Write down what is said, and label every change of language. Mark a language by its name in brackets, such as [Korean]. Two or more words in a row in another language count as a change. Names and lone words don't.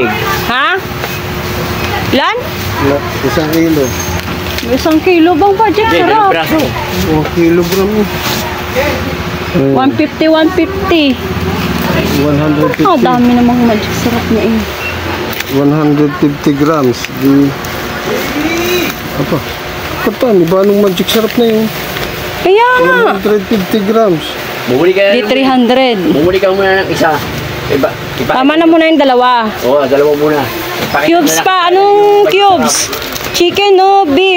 [Filipino] Ha? Ilan? 1 kilo. 1 kilo bang magic Hindi, dalawang sarap? braso. 1 kilogram yun. 150, 150. 150. Oh, dami namang magic sarap niya eh. 150 grams. Di... Apa? Kata, ni ba nung magic sarap na yun? Kaya nga. 150 grams. Bumuli ka Di 300. Bumuli ka muna ng isa. Iba. Tama na muna yung dalawa. Oo, dalawa muna. Pakita Cubes mo na. pa. Anong cubes? Chicken o beef?